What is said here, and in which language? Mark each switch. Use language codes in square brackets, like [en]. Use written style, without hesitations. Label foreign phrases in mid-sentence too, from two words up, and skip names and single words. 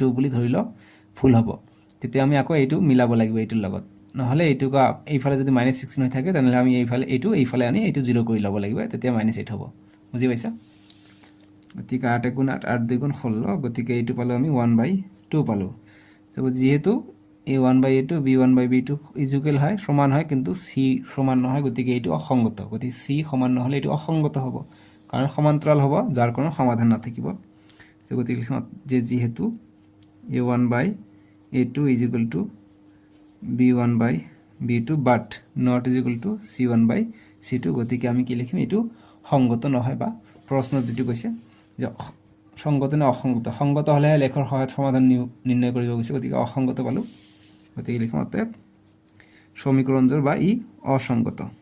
[as] বুলি ধৰি লওঁ ফুল হ'ব তেতিয়া আমি আকৌ এইটো মিলাব লাগিব এইটোৰ লগত নহলে এইটো এইফালে যদি -16 হৈ থাকে তেনেহলে আমি এইফালে আনি এইটো 0 কৰি ল'ব লাগিব তেতিয়া -8 হ'ব বুজি পাইছা গতিকে 8 * 8 8 2 * 16 গতিকে এইটো পালো আমি 1/2 পালো সো যেহেতু a1/a2 b1/b2 ইকুয়াল হয় সমান হয় কিন্তু c সমান নহয় গতিকে এইটো অসংগত গতিকে c সমান নহলে এইটো অসংগত হ'ব কাৰণ সমান্তৰাল হ'ব যাৰ কোনো সমাধান নাথাকিব সো গতিকে যে যেহেতু a1/a2 b1/b2 [en] but not [as] c1/c2 গতিকে আমি কি লিখিম এইটো সংগত নহয় বা প্ৰশ্নত যেটো কৈছে যে সংগত না অসংগত সংগত হলে লেখৰ সহায়ত সমাধান নিৰ্ণয় কৰিব গৈছে গতিকে অসংগত পালো গতিকে লিখম অতএব সমীকৰণজোৰ বা ই অসংগত